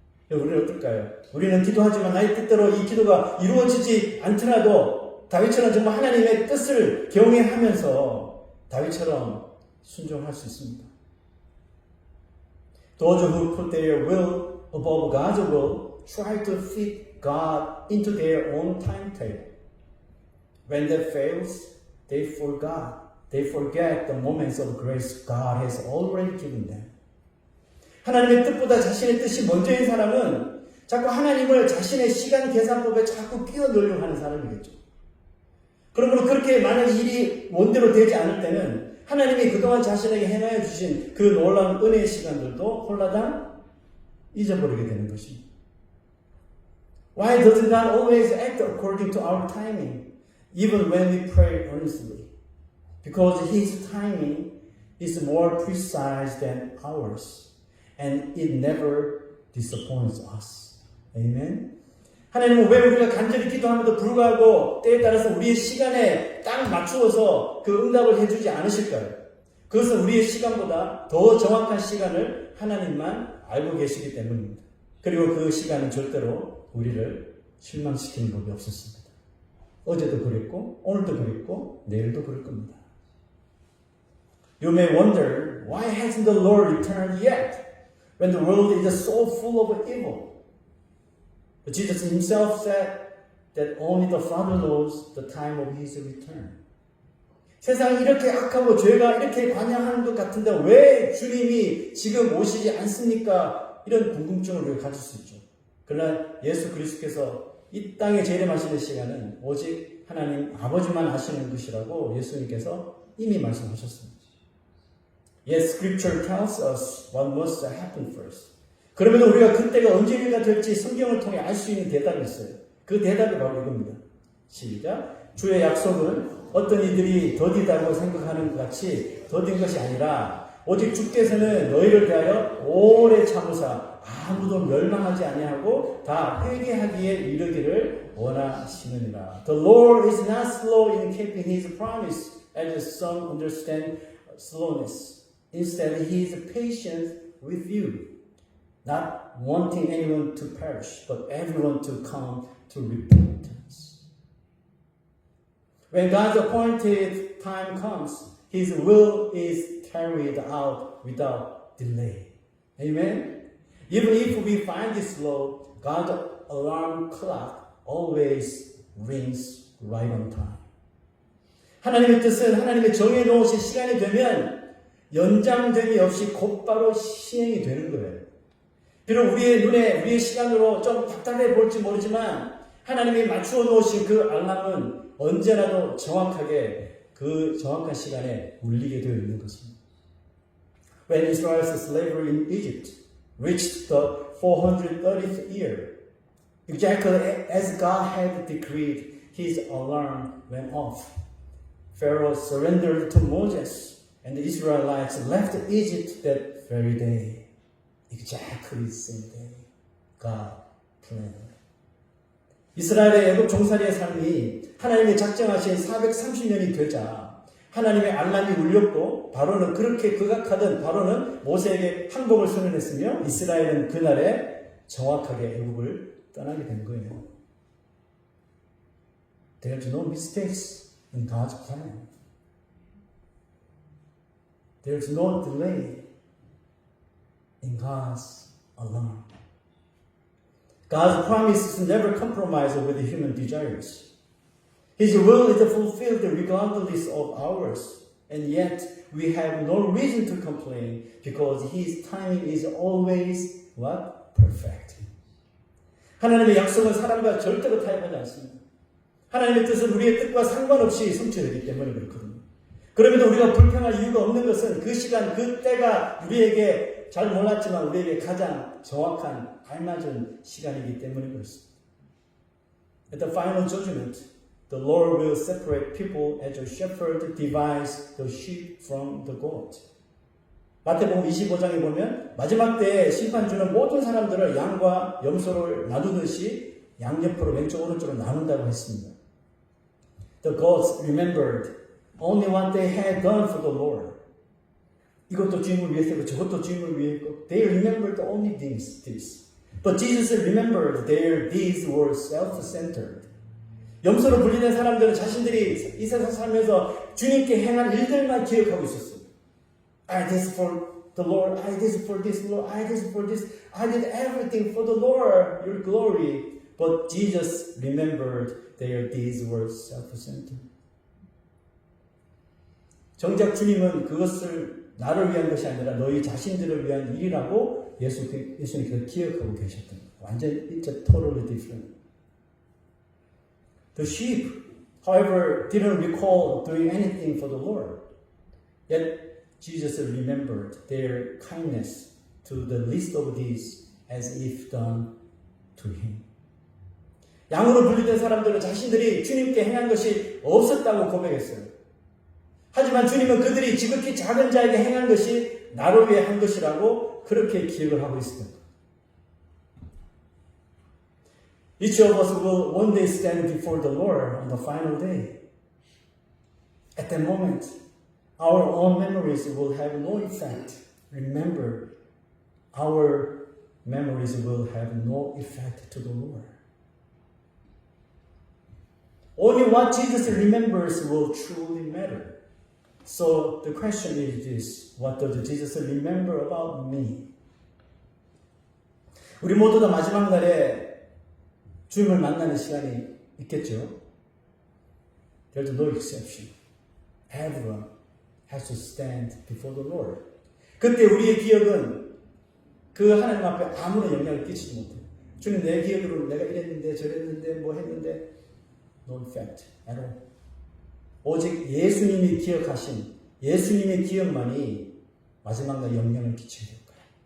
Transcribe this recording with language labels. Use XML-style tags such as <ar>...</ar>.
<ko>여러분, 우리는 어떨까요? 우리는 기도하지만 나의 뜻대로 이 기도가 이루어지지 않더라도 다윗처럼 정말 하나님의 뜻을 경외하면서 다윗처럼 순종할 수 있습니다.</ko> <en>Those who put their will above God's will try to fit God into their own timetable. When that fails, they forget the moments of grace God has already given them.</en> <ko>하나님의 뜻보다 자신의 뜻이 먼저인 사람은 자꾸 하나님을 자신의 시간 계산법에 자꾸 끼워 넣으려고 하는 사람이겠죠. 그러므로 그렇게 만약 일이 원대로 되지 않을 때는 하나님이 그동안 자신에게 행하여 주신 그 놀라운 은혜의 시간들도 홀라당 잊어버리게 되는 것입니다.</ko> <en>Why doesn't God always act according to our timing, even when we pray earnestly? Because His timing is more precise than ours, and it never disappoints us. Amen?</en> <ko>하나님은 왜 우리가 간절히 기도함에도 불구하고 때에 따라서 우리의 시간에 딱 맞추어서 그 응답을 해주지 않으실까요? 그것은 우리의 시간보다 더 정확한 시간을 하나님만 알고 계시기 때문입니다. 그리고 그 시간은 절대로 우리를 실망시키는 법이 없었습니다. 어제도 그랬고 오늘도 그랬고 내일도 그럴 겁니다.</ko> <en>You may wonder, why hasn't the Lord returned yet when the world is so full of evil? But Jesus himself said, that only the Father knows the time of His return.</en> <ko>세상이 이렇게 악하고 죄가 이렇게 관영하는 것 같은데 왜 주님이 지금 오시지 않습니까? 이런 궁금증을 우리가 가질 수 있죠. 그러나 예수 그리스도께서 이 땅에 재림하시는 시간은 오직 하나님 아버지만 아시는 것이라고 예수님께서 이미 말씀하셨습니다.</ko> <en>Yes, Scripture tells us what must happen first.</en> <ko>그러면 우리가 그때가 언제가 될지 성경을 통해 알 수 있는 대답이 있어요. 그 대답이 바로 이겁니다. 시작. 주의 약속은 어떤 이들이 더디다고 생각하는 것 같이 더딘 것이 아니라 오직 주께서는 너희를 대하여 오래 참으사 아무도 멸망하지 아니하고 다 회개하기에 이르기를 원하시느니라.</ko> <en>The Lord is not slow in keeping His promise, as some understand slowness. Instead, He is patient with you, not wanting anyone to perish, but everyone to come to repentance. When God's appointed time comes, His will is carried out without delay. Amen? Even if we find it slow, God's alarm clock always rings right on time.</en> <ko>하나님의 뜻은 하나님의 정해놓으신 시간이 되면 연장됨이 없이 곧바로 시행이 되는 거예요. 비록 우리의 눈에 우리의 시간으로 좀 답답해 볼지 모르지만 하나님이 맞추어 놓으신 그 알람은 언제라도 정확하게 그 정확한 시간에 울리게 되어 있는 것입니다.</ko> <en>When Israel's slavery in Egypt reached the 430th year, exactly as God had decreed, His alarm went off. Pharaoh surrendered to Moses, and the Israelites left Egypt that very day. Exactly the same day God planned.</en> <ko>이스라엘의 애굽 종살이의 삶이 하나님이 작정하신 430년이 되자 하나님의 알람이 울렸고 바로는 그렇게 극악하던 바로는 모세에게 항복을 선언했으며 이스라엘은 그날에 정확하게 애굽을 떠나게 된 거예요.</ko> <en>There's no mistakes in God's plan. There's no delay in God's alarm. God's promises never compromise with human desires. His will is fulfilled regardless of ours, and yet we have no reason to complain because His timing is always what? Perfect.</en> <ko>하나님의 약속은 사람과 절대로 타협하지 않습니다. 하나님의 뜻은 우리의 뜻과 상관없이 성취되기 때문에 그렇거든요. 그럼에도 우리가 불평할 이유가 없는 것은 그 시간, 그 때가 우리에게 잘 몰랐지만 우리에게 가장 정확한 알맞은 시간이기 때문에 그렇습니다.</ko> <en>At the final judgment, the Lord will separate people as a shepherd divides the sheep from the goat.</en> <ko>마태복음 25장에 보면 마지막 때에 심판주는 모든 사람들을 양과 염소를 나누듯이 양옆으로 왼쪽 오른쪽으로 나눈다고 했습니다.</ko> <en>The goats remembered only what they had done for the Lord.</en> <ko>이것도 주님을 위해서 저것도 주님을 위해서</ko> <en>they remembered only this. But Jesus remembered their deeds were self-centered.</en> <ko>염소로 분리된 사람들은 자신들이 이 세상 살면서 주님께 행한 일들만 기억하고 있었어요.</ko> <en>I did this for the Lord. I did this for this Lord. I did this for this. I did everything for the Lord, your glory. But Jesus remembered their deeds were self-centered.</en> <ko>정작 주님은 그것을 나를 위한 것이 아니라 너희 자신들을 위한 일이라고 예수님께서 기억하고 계셨던 거예요. 완전</ko> <en>it's totally different. The sheep, however, didn't recall doing anything for the Lord. Yet Jesus remembered their kindness to the least of these as if done to Him.</en> <ko>양으로 분리된 사람들은 자신들이 주님께 행한 것이 없었다고 고백했어요. 하지만 주님은 그들이 지극히 작은 자에게 행한 것이 나를 위해 한 것이라고 그렇게 기억을 하고 있습니다.</ko> <en>Each of us will one day stand before the Lord on the final day. At that moment, our own memories will have no effect. Remember, our memories will have no effect to the Lord. Only what Jesus remembers will truly matter. So the question is this: what does Jesus remember about me?</en> <ko>우리 모두 다 마지막 날에 주님을 만나는 시간이 있겠죠?</ko> <en>There's no exception. Everyone has to stand before the Lord.</en> <ko>그때 우리의 기억은 그 하나님 앞에 아무런 영향을 끼치지 못해요. 주님 내 기억으로 내가 이랬는데 저랬는데 뭐 했는데</ko> <en>no effect at all.</en> <ko>오직 예수님이 기억하신 예수님의 기억만이 마지막 날 영향을 끼치게 될 거예요.</ko>